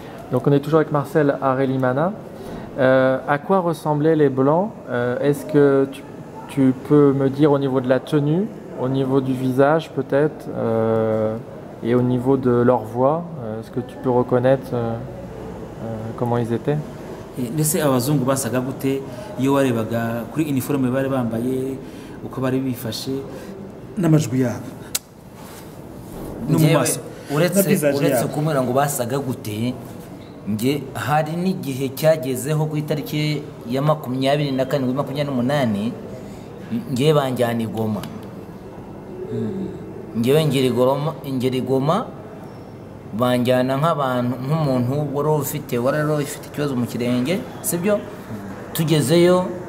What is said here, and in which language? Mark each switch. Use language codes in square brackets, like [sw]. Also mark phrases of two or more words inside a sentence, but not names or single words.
[fr] Donc on est toujours avec Marcel Harélimana. À quoi ressemblaient les Blancs? Est-ce que tu peux me dire au niveau de la tenue, au niveau du visage peut-être, et au niveau de leur voix, est-ce que tu peux reconnaître comment ils étaient? [rw] Ndetse abazungu basaga gute iyo warebaga kuri uniforme bari bambaye uko bari bifashe n'amajwi yabo n'umumaso uretse kumera ngo basaga gute nge hari n'igihe cyagezeho ku itariki ya 27 28 nge banjyana Igoma ngewe ngera Igoma banjyana nk'abantu nk'umuntu wari ufite ikibazo mu kirenge sibyo tugezeyo